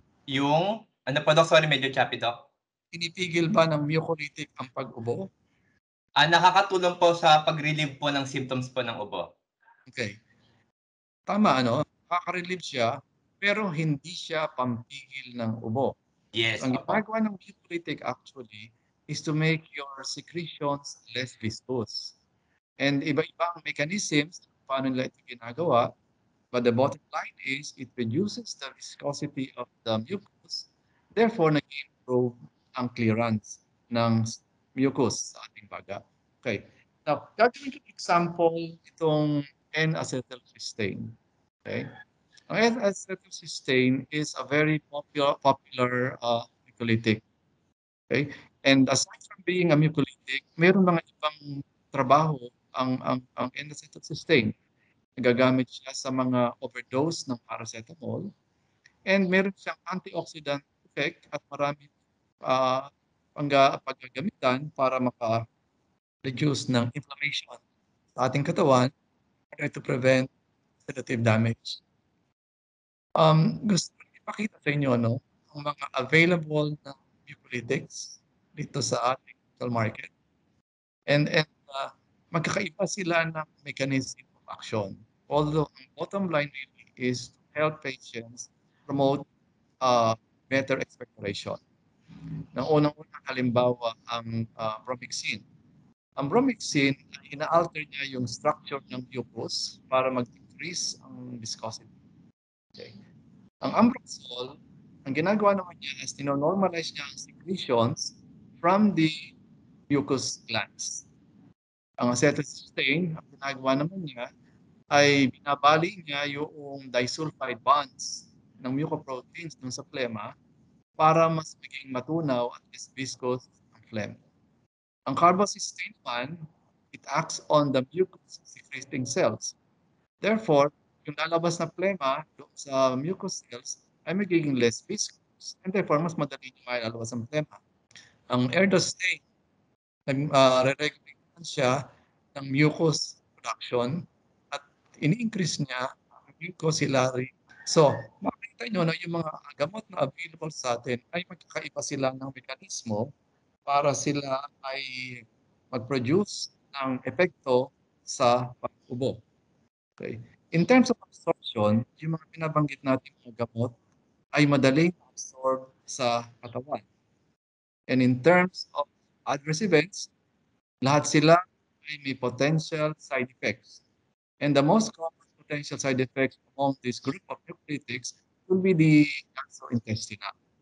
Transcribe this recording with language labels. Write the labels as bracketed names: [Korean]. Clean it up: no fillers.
[Filipino] Yung, ano po, Doc? Sorry, medyo choppy, Doc. Pinipigil ba ng mucolytic ang pag-ubo? Nakakatulong po sa pag-relieve po ng symptoms po ng ubo. Okay. Tama, ano? Nakaka-relieve siya, pero hindi siya pampigil ng ubo. [English] Yes, [Filipino] So, ang opo. ginagawa ng [English] mucolytic actually is to make your secretions less viscous. [Filipino] And iba-iba ang mechanisms kung paano nila ito ginagawa. [English] But the bottom line is it reduces the viscosity of the mucus. [Filipino] Therefore, nag-improve ang clearance ng mucus sa ating baga. Okay. Now, gagawin ko example itong N-acetylcysteine. Okay. [English] Ang N-acetylcysteine is a very popular mucolytic. Okay. And aside from being a mucolytic, [Filipino] mayroon mga ibang trabaho ang [English] N-acetylcysteine. [Filipino] Nagagamit siya sa mga overdose ng paracetamol. And meron siyang antioxidant effect at maraming paggagamitan para maka-reduce ng inflammation sa ating katawan [English] to prevent oxidative damage. [Filipino] Gusto ko ipakita sa inyo, no, ang mga available na mucolytics dito sa ating local market. And magkakaiba sila ng [English] mechanism of action. Although ang bottom line really is to help patients promote better expectoration. [Filipino] Nang unang-unang halimbawa ang bromhexin. Ang bromhexin, ina-alter niya yung structure ng mucus para mag-decrease ang viscosity. Okay. Ang ambroxol, ang ginagawa naman niya is normalize niya ang [English] secretions from the mucus glands. [Filipino] Ang acetylcysteine, ang ginagawa naman niya ay binabali niya yung disulfide bonds ng mucoproteins dun sa plema para mas maging matunaw at less viscous ang phlegm. Ang carbocysteine naman, [English] it acts on the mucus secreting cells. [Filipino] Therefore, yung lalabas na plema doon sa mucus cells ay magiging [English] less viscous and therefore [Filipino] mas madali yung lalabas ang plema. Ang erdostein, re-regulate siya ng mucus production at ini-increase niya ang mucociliary. So, makikita nyo na yung mga gamot na available sa atin ay magkakaiba sila ng mekanismo para sila ay mag-produce ng epekto sa pag-ubo. Okay. [English] In terms of absorption, [Filipino] yung mga pinabanggit natin mga gamot ay madaling absorb sa katawan. [English] And in terms of adverse events, [Filipino] lahat sila ay may potential side effects. [English] And the most common potential side effects among this group of mucolytics will be the gastrointestinal.